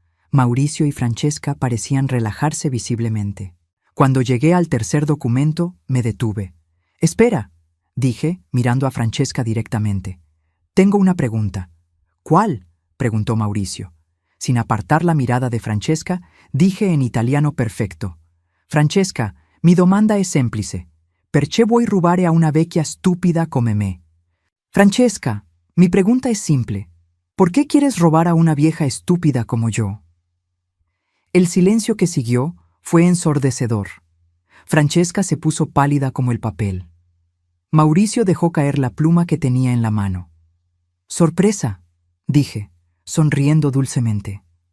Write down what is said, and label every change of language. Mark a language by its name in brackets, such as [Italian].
[Spanish] Mauricio y Francesca parecían relajarse visiblemente. Cuando llegué al tercer documento, me detuve. «Espera», dije, mirando a Francesca directamente. «Tengo una pregunta». «¿Cuál?», preguntó Mauricio. Sin apartar la mirada de Francesca, dije en italiano perfecto. [Italian] «Francesca, mi domanda è semplice. Perché vuoi rubare a una vecchia stupida come me?» [Spanish] «Francesca, mi pregunta es simple. ¿Por qué quieres robar a una vieja estúpida como yo? El silencio que siguió fue ensordecedor. Francesca se puso pálida como el papel. Mauricio dejó caer la pluma que tenía en la mano. «Sorpresa», dije, sonriendo dulcemente.